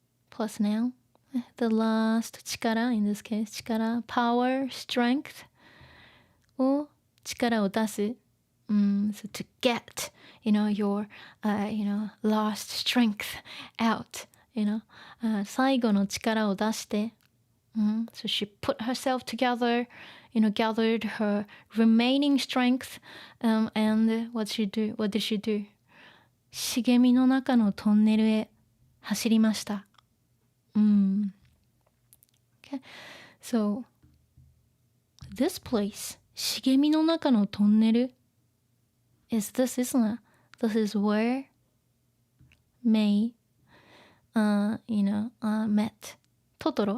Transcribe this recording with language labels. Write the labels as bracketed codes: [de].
[en] plus noun, the last 力 in this case 力 power strength を力を出す、so to get your last strength out, [ja] 最後の力を出して、 [en] so she put herself together, gathered her remaining strength, and what did she do? [ja] 茂みの中のトンネルへ走りました。 [en] Okay. So this place, [ja] 茂みの中のトンネル [en] isn't it? This is where Mei, met Totoro.